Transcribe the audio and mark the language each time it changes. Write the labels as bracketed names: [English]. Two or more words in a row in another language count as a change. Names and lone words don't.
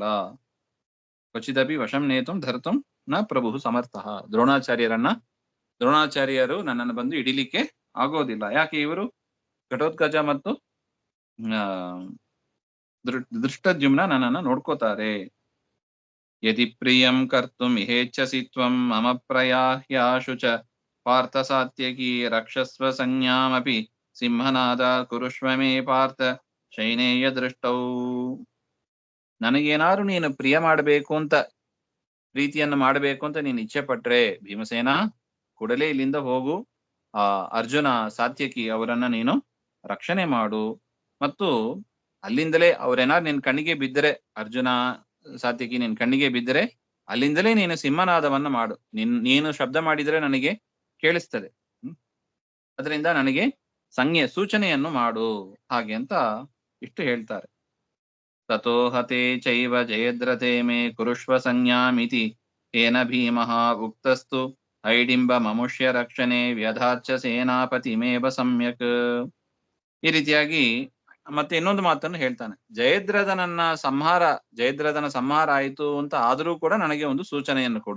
[Sanskrit] ಕ್ವಚಿದಪಿ ವಶಂ ನೇತುಂ ಧರ್ತುಂ ನ ಪ್ರಭು ಸಮರ್ಥಃ. [Kannada] ದ್ರೋಣಾಚಾರ್ಯರು ನನ್ನನ್ನು ಬಂದು ಹಿಡಿಲಿಕ್ಕೆ ಆಗೋದಿಲ್ಲ. ಯಾಕೆ? ಇವರು ಘಟೋತ್ಕಜ ಮತ್ತು ದೃಷ್ಟದ್ಯುಮ್ನ ನನ್ನನ್ನು ನೋಡ್ಕೋತಾರೆ. [Sanskrit] ಯದಿ ಪ್ರಿಯಂ ಕರ್ತುಂ ಇಹೇಚ್ಛಸಿ ತ್ವಂ ಮಮ ಪ್ರಯಾಹ್ಯಾಶು ಚ ಪಾರ್ಥ ಸಾತ್ಯಕಿ ರಕ್ಷಸ್ವ ಸಂಜ್ಞಾಮಪಿ ಸಿಂಹನಾದ ಕುರುಷ್ವ ಮೇ ಪಾರ್ಥ ಶೈನೇಯ ದೃಷ್ಟೌ. [Kannada] ನನಗೇನಾದ್ರು ನೀನು ಪ್ರಿಯ ಮಾಡಬೇಕು ಅಂತ, ಪ್ರೀತಿಯನ್ನು ಮಾಡಬೇಕು ಅಂತ ನೀನು ಇಚ್ಛೆ ಪಟ್ರೆ ಭೀಮಸೇನ, ಕೂಡಲೇ ಇಲ್ಲಿಂದ ಹೋಗು. ಅರ್ಜುನ ಸಾತ್ಯಕಿ ಅವರನ್ನ ನೀನು ರಕ್ಷಣೆ ಮಾಡು. ಮತ್ತು ಅಲ್ಲಿಂದಲೇ ಅವರೇನಾದ್ರು ನಿನ್ ಕಣ್ಣಿಗೆ ಬಿದ್ದರೆ, ಅರ್ಜುನ ಸಾತ್ಯಕಿ ನಿನ್ ಕಣ್ಣಿಗೆ ಬಿದ್ದರೆ ಅಲ್ಲಿಂದಲೇ ನೀನು ಸಿಂಹನಾದವನ್ನ ಮಾಡು. ನೀನು ಶಬ್ದ ಮಾಡಿದರೆ ನನಗೆ ಕೇಳಿಸ್ತದೆ, ಅದರಿಂದ ನನಗೆ ಸೂಚನೆಯನ್ನು ಮಾಡು, ಹಾಗೆ ಅಂತ ಇಷ್ಟು ಹೇಳ್ತಾರೆ. [Sanskrit] ತಥೋ ಹತೆ ಚೈವ ಜಯದ್ರತೆ ಮೇ ಕುರುಷ್ವ ಸಂಜ್ಞಾಮಿತಿ ಏನ ಭೀಮಃ ಉಕ್ತಸ್ತು ಐಡಿಂಬ ಮಮುಷ್ಯ ರಕ್ಷಣೆ ವ್ಯಧಾಚ ಸೇನಾಪತಿಮೇವ ಸಮ್ಯಕ್. [Kannada] ಈ ರೀತಿಯಾಗಿ ಮತ್ತೆ ಇನ್ನೊಂದು ಮಾತನ್ನು ಹೇಳ್ತಾನೆ. ಜಯದ್ರಥನ ಸಂಹಾರ ಆಯಿತು ಅಂತ ಆದರೂ ಕೂಡ ನನಗೆ ಒಂದು ಸೂಚನೆಯನ್ನು ಕೊಡು.